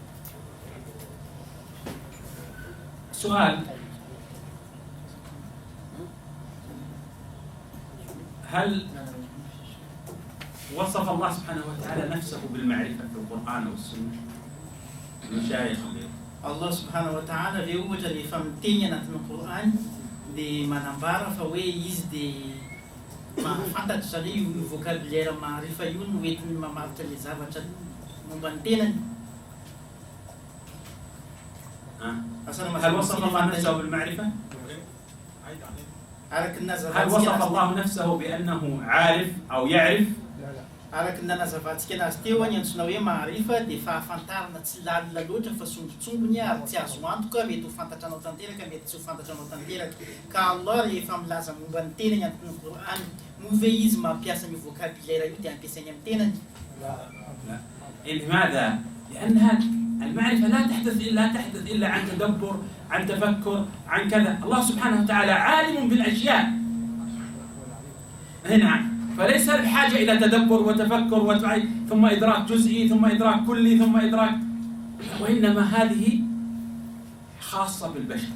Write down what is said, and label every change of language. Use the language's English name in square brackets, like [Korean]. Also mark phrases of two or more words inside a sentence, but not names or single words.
[Arabic] سؤال: هل وصف الله سبحانه وتعالى نفسه بالمعرفة في القرآن والسنة؟ المشايخ الله سبحانه وتعالى [Malagasy] dia ohatra rehefa miteny anatin'ny Qur'an dia manambara fa hoe izy dia mahafantatra, zany hoe vocabulaire maarifa io no entiny mamaritra ilay zavatra momba ny tenany. [Arabic] هل وصف الله نفسه بالمعرفة؟ هل وصف الله نفسه بأنه عارف أو يعرف؟ [Malagasy] Araka ny nanazavantsika anazy teo ny antsona hoe maarifa dia fahafantarana tsy lalina loatra fa sombotsombony ary tsy azo antoka, mety ho fantatranao tanteraka mety tsy ho fantatranao tanteraka. Ka Allah rehefa milaza momba ny tenany anatin'ny Qur'an, move izy mampiasa ny vocabulaire io dia ampiasainy amin'ny tenany. [Arabic] لماذا؟ لأن المعرفة لا تحدث إلا عن تدبر، عن تفكر، عن كذا. الله سبحانه وتعالى عالم بالأشياء هنا، فليس بحاجة إلى تدبر وتفكر ثم إدراك جزئي ثم إدراك كلي ثم إدراك، وإنما هذه خاصة بالبشر.